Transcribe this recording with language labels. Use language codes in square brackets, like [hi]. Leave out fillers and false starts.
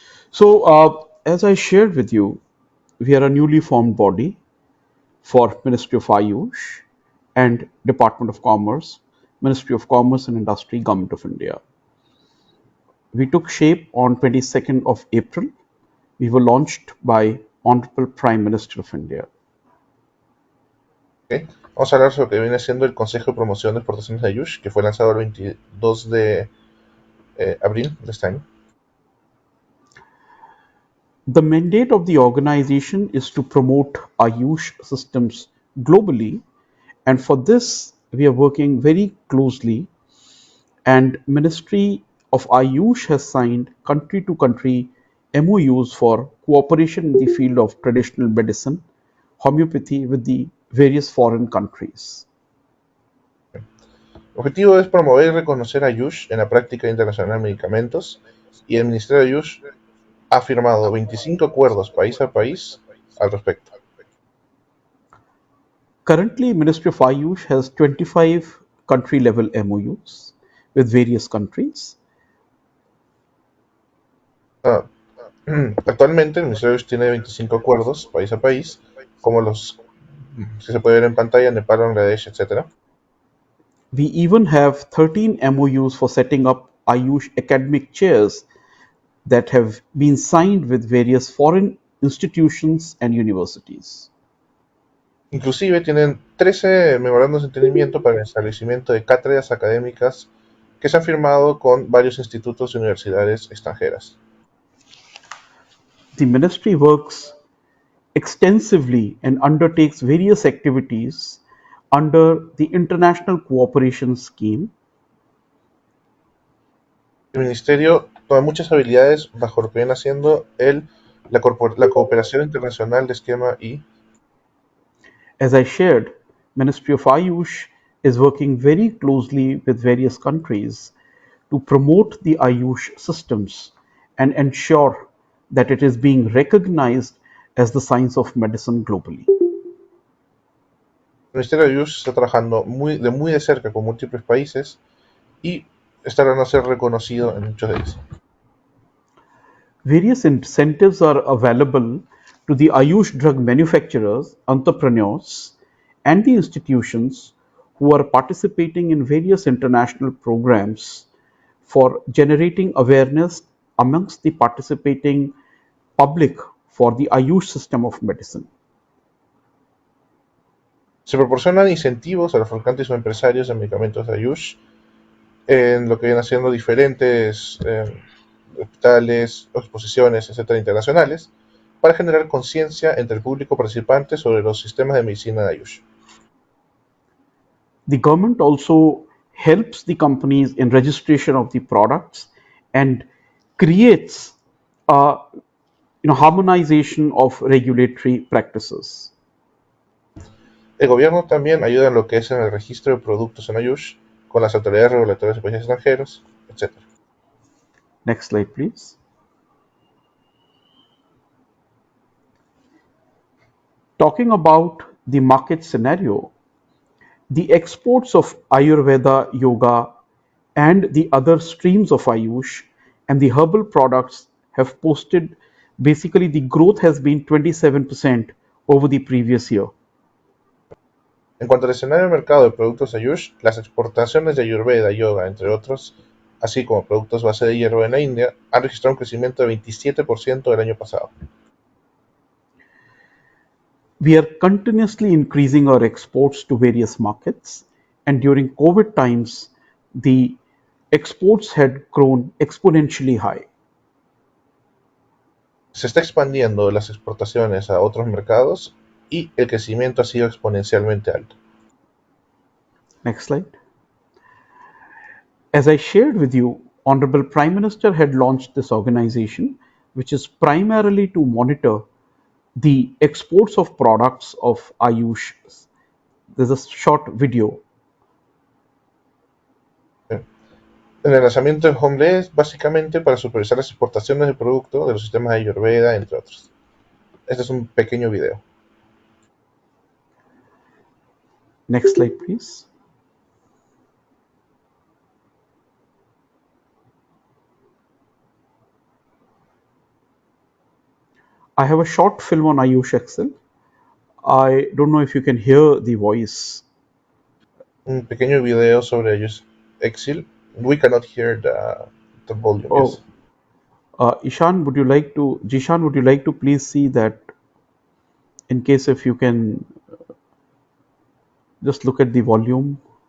[en] So, as I shared with you, we are a newly formed body for Ministry of Ayush and Department of Commerce, Ministry of Commerce and Industry, Government of India. We took shape on 22nd of April. We were launched by Honorable Prime Minister of India. ¿Ok? [es] Vamos a hablar sobre lo que viene siendo el Consejo de Promoción de Exportaciones de Ayush, que fue lanzado el 22 de abril de este año. [en] The mandate of the organization is to promote Ayush systems globally, and for this we are working very closely, and Ministry of Ayush has signed country to country MOUs for cooperation in the field of traditional medicine, homeopathy with the various foreign countries. [es] El objetivo es promover y reconocer Ayush en la práctica internacional de medicamentos, y el Ministerio de Ayush ha firmado 25 acuerdos país a país al respecto. [en] Currently, Ministry of Ayush has 25 country level MOUs with various countries. [es] Actualmente el Ministerio de Ayush tiene 25 acuerdos país a país, como los que se puede ver en pantalla, Nepal, Bangladesh, etc. [en] We even have 13 MOUs for setting up Ayush academic chairs that have been signed with various foreign institutions and universities. [es] Inclusive tienen 13 memorandos de entendimiento para el establecimiento de cátedras académicas que se han firmado con varios institutos y universidades extranjeras. [en] The ministry works extensively and undertakes various activities under the International Cooperation Scheme. [es] El ministerio toma muchas habilidades bajo lo que viene haciendo la cooperación internacional de esquema I. [en] As I shared, Ministry of Ayush is working very closely with various countries to promote the Ayush systems and ensure that it is being recognized as the science of medicine globally. [es] El Ministerio de Ayush está trabajando muy de cerca con múltiples países y está logrando ser reconocido en muchos de ellos. [en] Various incentives are available to the Ayush drug manufacturers, entrepreneurs, and the institutions who are participating in various international programs for generating awareness amongst the participating public for the Ayush system of medicine. [es] Se proporcionan incentivos a los fabricantes o empresarios de medicamentos de Ayush en lo que vienen haciendo diferentes hospitales, exposiciones, etcétera, internacionales, para generar conciencia entre el público participante sobre los sistemas de medicina de Ayush. [en] The government also helps the companies in registration of the products and creates a harmonization of regulatory practices. [es] El gobierno también ayuda en lo que es en el registro de productos en Ayush con las autoridades regulatorias de países extranjeros, etc. [en] Next slide, please. Talking about the market scenario, the exports of Ayurveda, yoga, and the other streams of Ayush and the herbal products have posted, basically the growth has been 27% over the previous year. [es] En cuanto al escenario del mercado de productos Ayush, las exportaciones de Ayurveda, yoga, entre otros, así como productos base de hierro en la India, han registrado un crecimiento de 27% del año pasado. [en] We are continuously increasing our exports to various markets, and during COVID times, the exports had grown exponentially high. [es] Se está expandiendo las exportaciones a otros mercados y el crecimiento ha sido exponencialmente alto. [en] Next slide. As I shared with you, Honorable Prime Minister had launched this organization, which is primarily to monitor the exports of products of Ayush. There's a short video. [es] El lanzamiento de Home es básicamente para supervisar las exportaciones del producto de los sistemas de Ayurveda, entre otros. Este es un pequeño video. [en] Next slide, please. I have a short film on Ayush Excel. I don't know if you can hear the voice. [es] Un pequeño video sobre Ayush Excel. [en] We cannot hear the volume. Yes. Jishan, would you like to please see that, in case if you can just look at the volume.